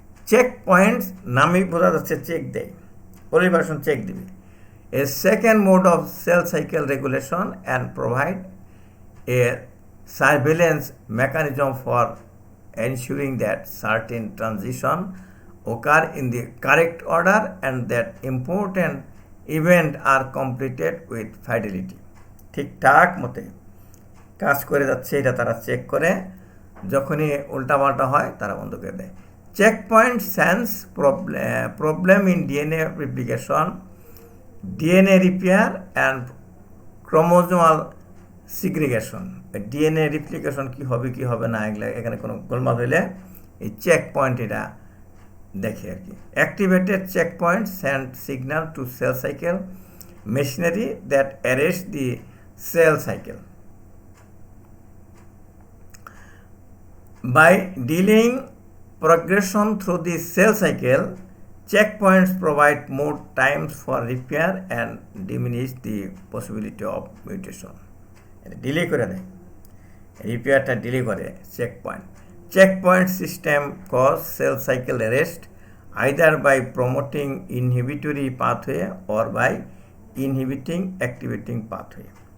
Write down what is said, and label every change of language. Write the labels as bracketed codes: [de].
[bn] Check points নামেই বোঝা যাচ্ছে চেক দেয়, পরিবেশন চেক দিবে। [en] A second mode of cell cycle regulation and provide a surveillance mechanism for ensuring that certain transition occur in the correct order and that important events are completed with fidelity. [bn] ঠিকঠাক মতে কাজ করে যাচ্ছে এটা তারা check করে, যখনই উল্টাপাল্টা হয় তারা বন্ধ করে দেয়। [en] Checkpoint sense problem in DNA replication, DNA repair and chromosomal segregation. [bn] DNA replication কি হবে কি হবে না, এগুলো এখানে কোনো গোলমাল হইলে এই চেক পয়েন্ট এটা দেখে আর কি। [en] Activated checkpoint send signal to cell cycle machinery that arrest the cell cycle. By delaying progression through the cell cycle, checkpoints provide more times for repair and diminish the possibility of mutation. [bn] Delay করে দেয়, রিপেয়ারটা delay করে checkpoint. [en] Checkpoint system cause cell cycle arrest either by promoting inhibitory pathway or by inhibiting activating pathway.